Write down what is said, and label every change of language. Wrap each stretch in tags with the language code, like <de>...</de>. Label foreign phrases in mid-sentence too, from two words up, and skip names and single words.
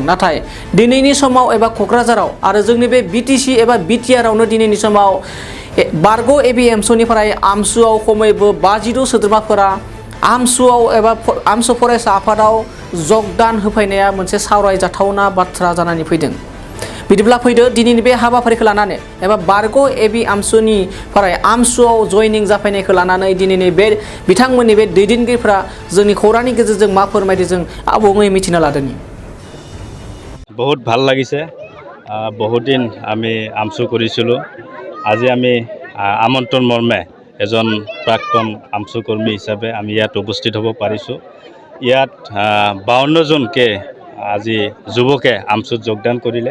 <brx>नाथाय दिनैनि समाव एबा क'क्राझाराव आरो जोंनि बे बिटिसि एबा बिटिआरआवनो दिनैनि समाव बारग' एबिएमसुनिफ्राय आमसुआव खमैबो 52 सोद्रोमाफोरा आमसुआव एबा आमसु फरायसा आफादाव जगदान होफैनाया मोनसे सावरायजाथावना बाथ्रा जानानै फैदों। बिदिब्ला फैदो दिनैनि बे हाबाफारिखौ लानानै एबा बारग' एबि आमसुनिफ्राय आमसुआव जयनिं जाफैनायखौ लानानै दिनैनि बे बिथांमोननि बे दैदेनगिरिफ्रा जोंनि खौरांनि गेजेरजों मा फोरमायदों जों आबुङै मिथिना लादोंनि।</brx> <as>बहुत ভাল লাগিছে। বহুত দিন আমি আমচু কৰিছিলোঁ। আজি আমি আমন্ত্ৰণ মৰ্মে এজন প্ৰাক্তন আমচু কৰ্মী হিচাপে আমি ইয়াত উপস্থিত হ'ব পাৰিছোঁ। ইয়াত 52 জনকে আজি যুৱকে আমচুত যোগদান কৰিলে।</as>